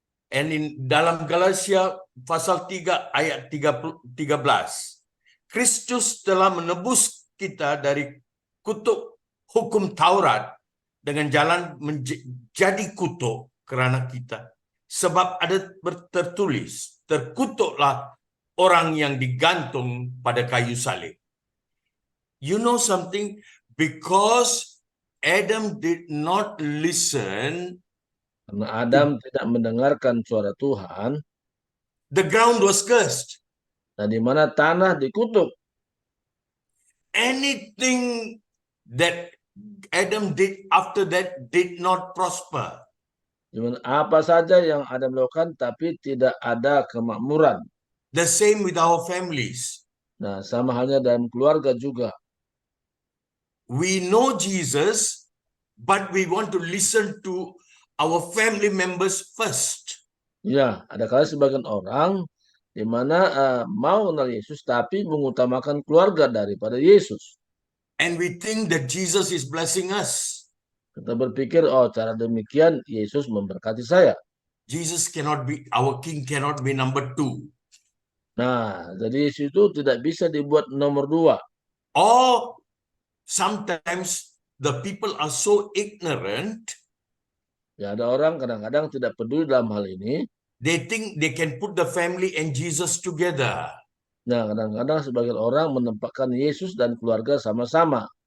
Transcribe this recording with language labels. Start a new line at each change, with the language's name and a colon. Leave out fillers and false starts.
English: And in
Indonesian: dalam Galatia pasal 3 ayat 13, Kristus telah menebus kita dari kutuk hukum Taurat dengan jalan menjadi kutuk kerana kita. Sebab ada tertulis, terkutuklah orang yang digantung pada kayu salib.
English: You know something? Because Adam did not listen,
Indonesian: Karena Adam tidak mendengarkan suara Tuhan,
English: The ground was cursed.
Indonesian: dan di mana tanah dikutuk.
English: Anything that Adam did after that did not prosper.
Indonesian: Cuman apa saja yang Adam lakukan, tapi tidak ada kemakmuran.
English: The same with our families.
Indonesian: Nah, sama halnya dalam keluarga juga.
English: We know Jesus, but we want to listen to our family members first.
Indonesian: Ya, ada kali sebagian orang di mana mau kenal Yesus, tapi mengutamakan keluarga daripada Yesus.
English: And we think that Jesus is blessing us.
Indonesian: Kita berpikir, oh cara demikian Yesus memberkati saya.
English: Jesus cannot be, our king cannot be number 2.
Indonesian: Nah, jadi Yesus itu tidak bisa dibuat nomor 2.
English: Or sometimes the people are so ignorant,
Indonesian: Ya, ada orang kadang-kadang tidak peduli dalam hal ini.
English: they think they can put the family and Jesus together.
Indonesian: Nah, kadang-kadang sebagian orang menempatkan Yesus dan keluarga sama-sama.